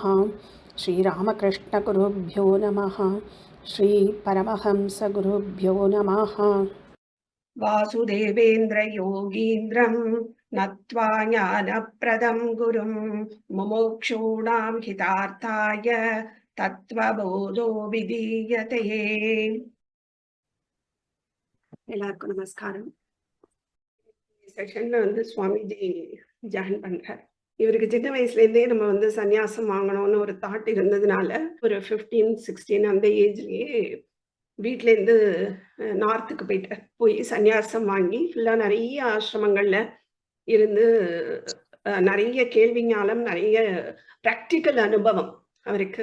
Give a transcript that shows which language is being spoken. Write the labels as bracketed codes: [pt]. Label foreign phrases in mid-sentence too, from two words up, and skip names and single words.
[sa] श्री रामकृष्ण गुरुभ्यो नमः। श्री परमहंस गुरुभ्यो नमः। वासुदेवेन्द्र योगीन्द्रं नत्वा ज्ञानप्रदं गुरुं मुमुक्षूणां हितार्थाय तत्त्वबोधो विधीयते। [ta] எல்லாருக்கும் நமஸ்காரம். செஷன்ல சுவாமிஜி ஜாயின் பண்றார். இவருக்கு சின்ன வயசுல இருந்தே நம்ம சன்னியாசம் வாங்கணும்னு ஒரு தாட் இருந்ததுனால ஒரு 15-16 அந்த ஏஜ்லயே வீட்டுல இருந்து நார்த்துக்கு போய் சன்னியாசம் வாங்கி ஃபுல்லா நிறைய ஆசிரமங்கள்ல இருந்து நிறைய கேள்வி ஞானம், நிறைய பிராக்டிக்கல் அனுபவம் அவருக்கு.